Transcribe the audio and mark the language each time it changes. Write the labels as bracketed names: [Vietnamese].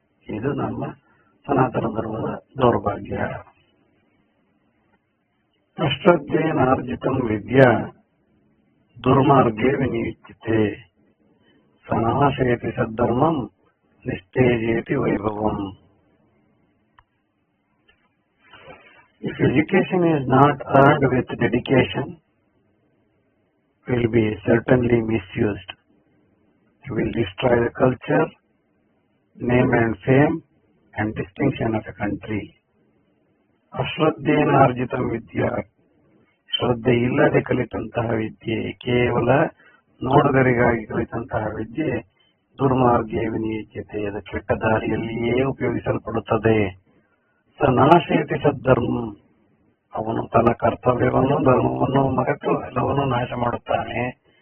[Kannada] ಇದು ನಮ್ಮ ಸನಾತನ ಧರ್ಮದ ದೌರ್ಭಾಗ್ಯ. [Sanskrit] ಅಶ್ರದ್ಧೇನಾರ್ಜಿತಂ ವಿದ್ಯಾ ದುರ್ಮಾರ್ಗೇ ವಿನಿಯುಜ್ಯತೆ, ಸನಾಶಯತಿ ಸದ್ಧರ್ಮಂ ನಿಸ್ತೇಜಯತಿ ವೈಭವಂ. [English] If education is not earned with dedication, it will be certainly misused. It will destroy the culture, name and fame and distinction of a country. [Sanskrit] ಅಶ್ರದ್ಧೇನಾರ್ಜಿತಂ ವಿದ್ಯಾ, [Kannada] ಶ್ರದ್ಧೆ ಇಲ್ಲದೆ ಕಲಿತಂತಹ ವಿದ್ಯೆ, ಕೇವಲ ನೋಡುಗರಿಗಾಗಿ ಕಲಿತಂತಹ ವಿದ್ಯೆ [Sanskrit] ದುರ್ಮಾರ್ಗೇ ವಿನಿಯುಜ್ಯತೆ, [Kannada] ಅದು ಕೆಟ್ಟ ದಾರಿಯಲ್ಲಿಯೇ ಉಪಯೋಗಿಸಲ್ಪಡುತ್ತದೆ. [Sanskrit] ಸ ನಾಶಯತಿ ಸದ್ಧರ್ಮ, [Kannada] ಅವನು ತನ್ನ ಕರ್ತವ್ಯವನ್ನು ಧರ್ಮವನ್ನು ಮರೆತು ಎಲ್ಲವನ್ನೂ ನಾಶ ಮಾಡುತ್ತಾನೆ.